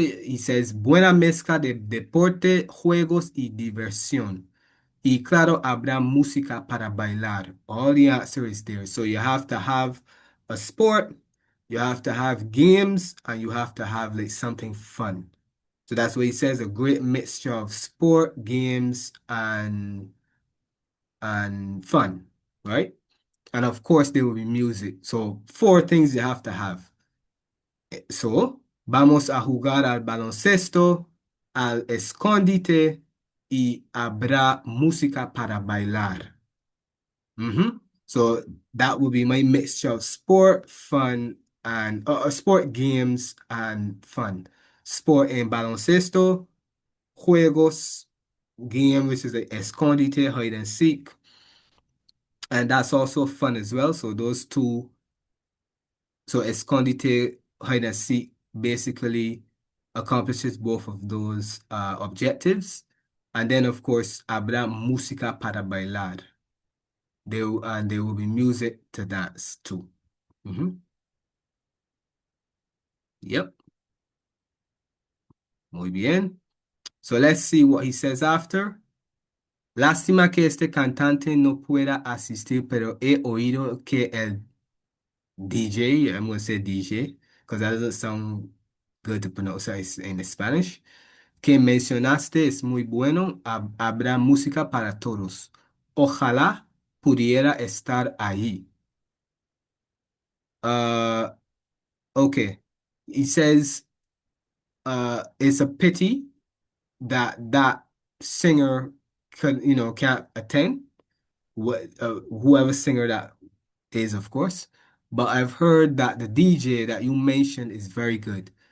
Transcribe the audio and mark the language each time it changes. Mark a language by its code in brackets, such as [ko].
[en] He says, [es] buena mezcla de deporte, juegos y diversión. Y claro, habrá música para bailar. [en] All the answer is there. So you have to have a sport, you have to have games, and you have to have like something fun. So that's what he says, a great mixture of sport, games, and fun, right? And of course, there will be music. So four things you have to have. [es] So, vamos a jugar al baloncesto, al escondite y habrá música para bailar. [en] So that would be my mixture of sport, fun, and sport games and fun. Sport en baloncesto, juegos, game, which is the escondite, hide and seek. And that's also fun as well. So those two, so escondite, hide and seek, basically accomplishes both of those objectives. And then, of course, [es] habrá música para bailar. [en] And there will be music to dance to. Mhm. [es] Yep, muy bien. [en] So let's see what he says after. [es] Lástima que este cantante no pueda asistir, pero he oído que el DJ, [en] I'm going to say DJ, because that doesn't sound good to pronounce it in Spanish, [es] que mencionaste es muy bueno. Habrá música para todos. Ojalá pudiera estar ahí. [en] Uh, okay. He says, it's a pity that that singer can't attend. Whoever singer that is, of course. But I've heard that the DJ that you mentioned is very good.